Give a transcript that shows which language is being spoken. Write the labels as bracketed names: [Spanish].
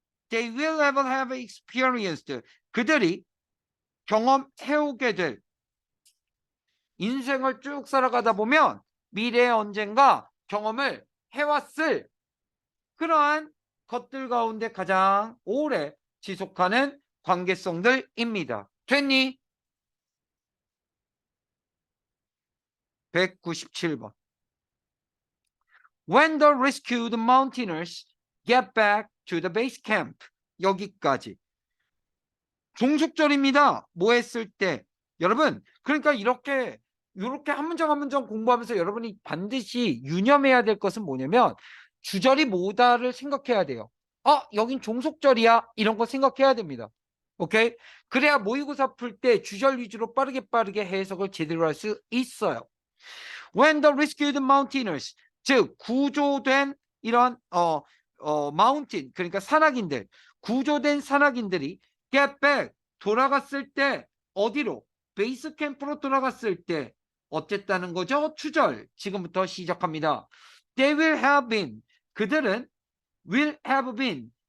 [English] They will ever have experienced. [Korean] 그들이 경험해오게 될 인생을 쭉 살아가다 보면 미래에 언젠가 경험을 해왔을 그러한 것들 가운데 가장 오래 지속하는 관계성들입니다. 됐니? 197번. [English] When the rescued mountaineers get back to the base camp. [Korean] 여기까지. 종속절입니다. 뭐 했을 때. 여러분, 그러니까 이렇게 한 문장 한 문장 공부하면서 여러분이 반드시 유념해야 될 것은 뭐냐면 주절이 뭐다를 생각해야 돼요. 여긴 종속절이야. 이런 거 생각해야 됩니다. 오케이? 그래야 모의고사 풀 때 주절 위주로 빠르게 해석을 제대로 할 수 있어요. [English] When the rescued mountaineers, [Korean] 즉 구조된 이런 mountain, 그러니까 산악인들, 구조된 산악인들이 [English] get back, [Korean] 돌아갔을 때 어디로? 베이스 캠프로 돌아갔을 때 어땠다는 거죠? 추절. 지금부터 시작합니다. [English] They will have been. [Korean] 그들은 [English] will have been.